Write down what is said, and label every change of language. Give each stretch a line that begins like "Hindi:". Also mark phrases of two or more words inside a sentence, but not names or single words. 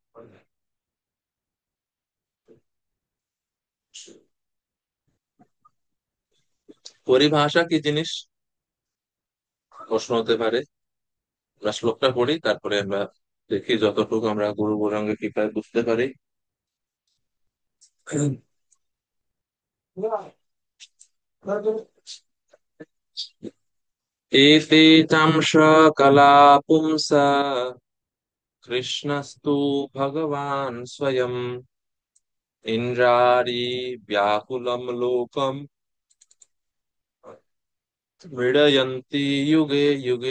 Bangla: পরিভাষা কি জিনিস প্রশ্ন হতে পারে। আমরা শ্লোকটা পড়ি, তারপরে আমরা দেখি যতটুকু আমরা গুরু গৌরাঙ্গের কৃপায় বুঝতে পারি।
Sanskrit: एते चांश कला पुंसा कृष्णस्तु भगवान् स्वयम् इंद्रारी व्याकुलं लोकम् मृडयन्ति युगे युगे।